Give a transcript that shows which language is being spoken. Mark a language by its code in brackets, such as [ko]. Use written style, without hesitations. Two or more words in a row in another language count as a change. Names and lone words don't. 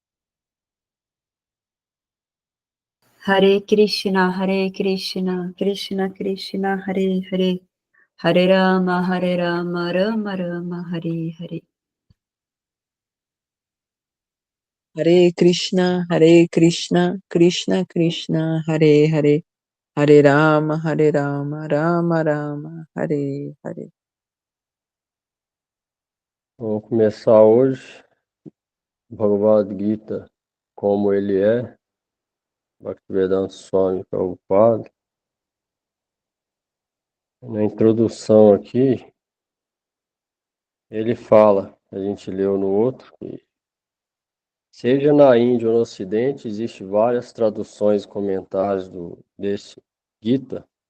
[sa] हरे कृष्ण, कृष्ण कृष्ण, हरे हरे, हरे राम, राम राम, हरे हरे. हरे कृष्ण, कृष्ण कृष्ण, हरे हरे, हरे राम, राम राम, हरे हरे. [pt] Vamos começar hoje Bhagavad Gita como ele é, Bhaktivedanta Swami Prabhupada. Na introdução aqui, ele fala, a gente leu no outro, que seja na Índia ou no Ocidente, existem várias traduções e comentários desse Gita,